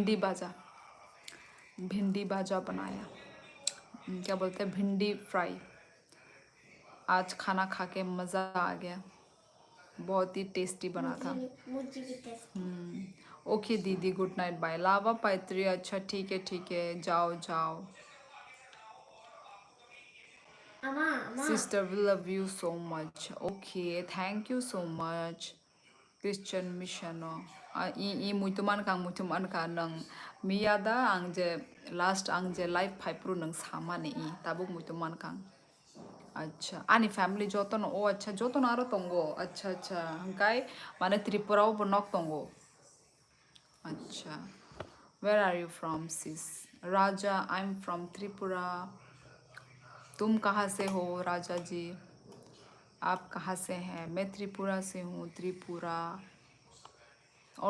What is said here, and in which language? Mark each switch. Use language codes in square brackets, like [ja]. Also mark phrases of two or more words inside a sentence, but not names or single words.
[hi] भिंडी भाजा बनाया क्या बोलते हैं भिंडी फ्राई आज खाना खा के मज़ा आ गया बहुत ही टेस्टी बना था मुझे भी टेस्ट। ओके दीदी [en] good night bye [hi] लावा पाइत्री अच्छा ठीक है जाओ जाओ Mama, [en] sister we love you so much okay thank you so much Christian mission [trp] ई मुइतुमान का नंग मियादा आं जे लास्ट आं जे लाइफ फाइप्रो नंग सामाने ई ताबुक मुइतुमान कां अच्छा आनी फैमिली जोतन ओ अच्छा जोतन आरो तंगो अच्छा हंकाय माने त्रिपुरा ओ बनक तंगो अच्छा [en] where are you from sis [trp] राजा [en] I am from Tripura [hi] तुम कहाँ से हो राजा जी आप कहाँ से हैं मैं त्रिपुरा से हूँ त्रिपुरा और